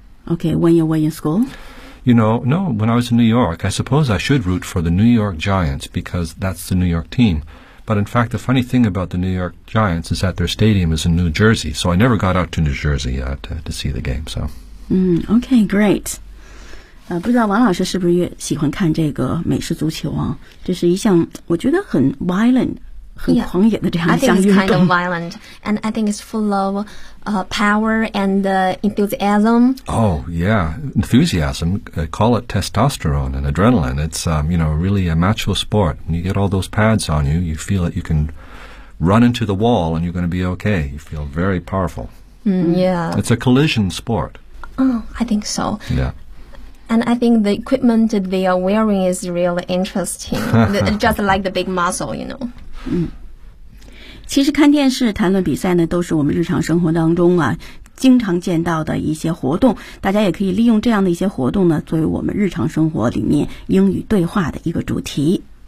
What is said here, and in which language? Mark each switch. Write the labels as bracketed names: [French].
[English] Okay, when you were in school? You know, no, when I was in New York, I suppose I should root for the New York Giants because that's the New York team. But in fact, the funny thing about the New York Giants is that their stadium is in New Jersey, so I never got out to New Jersey to see the game, so. Okay, great. [Chinese] 不知道王老师是不是也喜欢看这个美式足球啊？这是一项我觉得很 violent、很狂野的这样一项运动。 [English] I think it's kind of violent, and I think it's full of power and enthusiasm. Oh yeah, enthusiasm. Call it testosterone and adrenaline. It's really a macho sport. When you get all those pads on you, you feel that you can run into the wall and you're going to be okay. You feel very powerful. Yeah. It's a collision sport. Oh, I think so. Yeah. And I think the equipment they are wearing is really interesting, just like the big muscle, you know. [Chinese] 其实看电视、谈论比赛呢，都是我们日常生活当中啊，经常见到的一些活动。大家也可以利用这样的一些活动呢，作为我们日常生活里面英语对话的一个主题。